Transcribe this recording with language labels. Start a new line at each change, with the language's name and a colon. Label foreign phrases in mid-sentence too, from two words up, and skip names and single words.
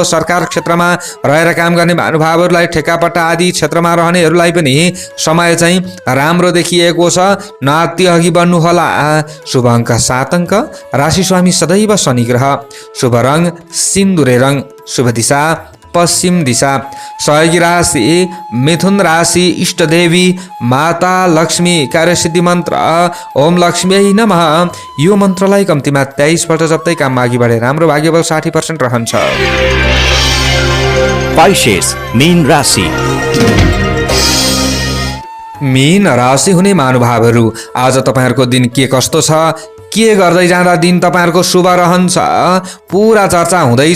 Nepali: सरकार क्षेत्रमा रहेर काम गर्ने महानुभावहरूलाई ठेक्कापट्टा आदि क्षेत्रमा रहनेहरूलाई पनि समय चाहिँ राम्रो देखिएको छ। नाति अघि बढ्नु होला। शुभ अङ्क 7 अङ्क। राशि स्वामी सदैव शनि ग्रह। शुभ रंग सिन्दुरे रंग। शुभ दिशा पश्चिम दिशा। सहयोगी राशि मिथुन राशि। इष्ट देवी माता लक्ष्मी। कार्यसिद्धि मन्त्र
Sanskrit: ओम लक्ष्मी नमः।
Nepali: यो मन्त्रलाई कम्तीमा 23 पल्ट जप्दै काममा अघि बढे राम्रो भाग्यबल 60% रहन्छ। पाइसेस मीन राशि। मीन राशि हुने महानुभावहरू आज तपाईहरुको दिन के कस्तो छ, के गर्दै जाँदा दिन तपाईहरुको शुभ रहन्छ, पूरा चर्चा हुँदैछ।